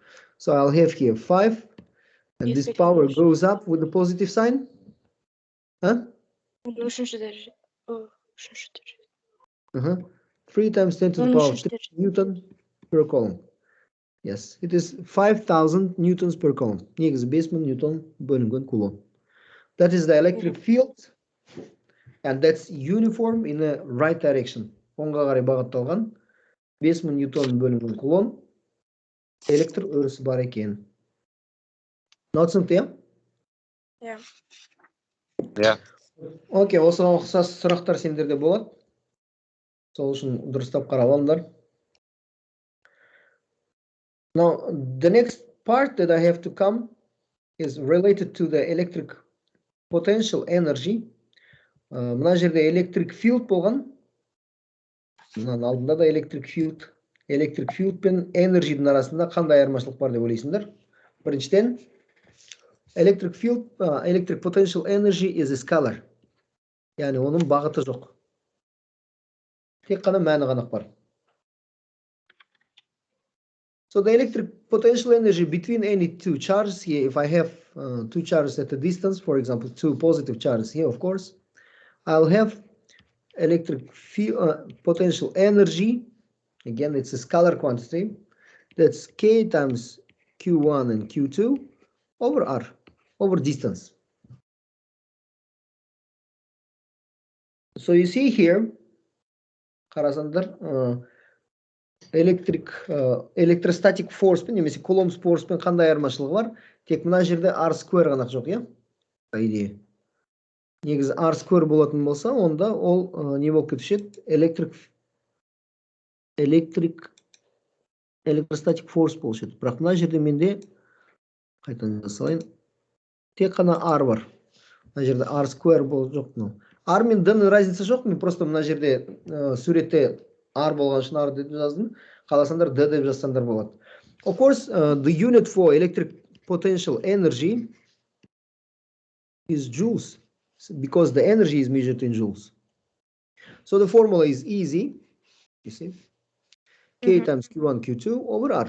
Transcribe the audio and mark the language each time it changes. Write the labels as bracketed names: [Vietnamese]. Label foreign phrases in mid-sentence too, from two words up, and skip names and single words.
[English] So I'll have here 5, and this power goes up with the positive sign. Huh? 3 times 10 to the power of 3 Newton per coulomb. Yes, it is 5,000 newtons per coulomb. [Kazakh] Негізі 5000 Newton бөлінген кулон. [English] That is the electric field, and that's uniform in the right direction. [Kazakh] Оңға қарай бағытталған 5000 Newton бөлінген кулон электр өрісі бар екен. Түсінікті, иә? [English] Yeah. [Kazakh] Окей, осыған ұқсас сұрақтар сендерде болады. Сол үшін дұрыстап қарап алыңдар. [English] Now, the next part that I have to come is related to the electric potential energy. [Kazakh] Мына жерде [English] electric field [Kazakh] болған. Мынаның алдында да [English] electric field [Kazakh] пен energy'дің арасында қандай айырмашылық бар деп ойлайсыңдар? Біріншіден, [English] electric potential energy is a scalar. [Kazakh] Яғни оның бағыты жоқ. Тек қана мәні ғана бар. [English] So the electric potential energy between any two charges here, if I have two charges at a distance, for example, two positive charges here, of course, I'll have electric potential energy. Again, it's a scalar quantity. That's K times Q1 and Q2 over R, over distance. So you see here, electrostatic force [Kazakh] пен немесе [English] Coulomb's force [Kazakh] пен қандай айырмашылығы бар? Тек мына жерде [English] R square [Kazakh] ғана жоқ, иә? [Russian] По идее. [Kazakh] Негізі [English] R square [Kazakh] болатын болса, онда ол не болып кетуші еді? [English] Electrostatic force болушы еді. [Kazakh] Бірақ мына жерде менде қайтадан жасалайын. Тек қана R бар. Мына жерде [English] R square [Kazakh] болып жоқ. R мен D-ның разница жоқ, мен просто мына жерде суретте R болған үшін R деп жаздым. Қаласандар D деп жазсандар болады. [English] Of course, the unit for electric potential energy is joules, because the energy is measured in joules. So the formula is easy. You see, K times Q1, Q2 over R.